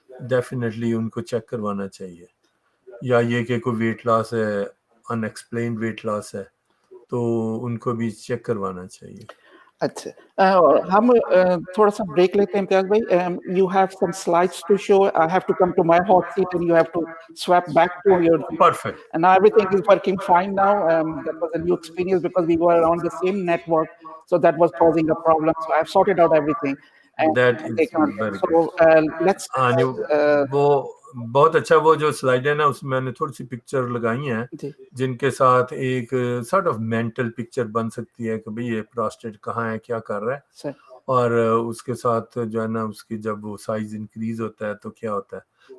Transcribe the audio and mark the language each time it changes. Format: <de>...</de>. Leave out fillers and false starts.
<ur>Definitely ان کو check کروانا چاہیے. یا یہ کہ کوئی ویٹ لاس ہے, ان ایکسپلینڈ ویٹ لاس ہے, تو ان کو بھی چیک کروانا چاہیے. اچھا ہم تھوڑا سا بریک لیتے ہیں امتیاز بھائی.</ur> <en>You have some slides to show. I have to come to my hot seat and you have to swap back to your Perfect. and now everything is working fine now. That was a new experience because we were on the same network, so that was causing a problem. So I've sorted out everything and That is taken on. very So let's</en> <ur>وہ بہت اچھا. وہ جو slide ہے نا, اس میں نے تھوڑی سی پکچر لگائی ہیں جن کے ساتھ ایک سارٹ آف مینٹل پکچر بن سکتی ہے کہ بھئی یہ پراسٹیٹ کہاں ہے, کیا کر رہا ہے, اور اس کے ساتھ جو ہے نا اس کی جب وہ سائز انکریز ہوتا ہے تو کیا ہوتا ہے.</ur>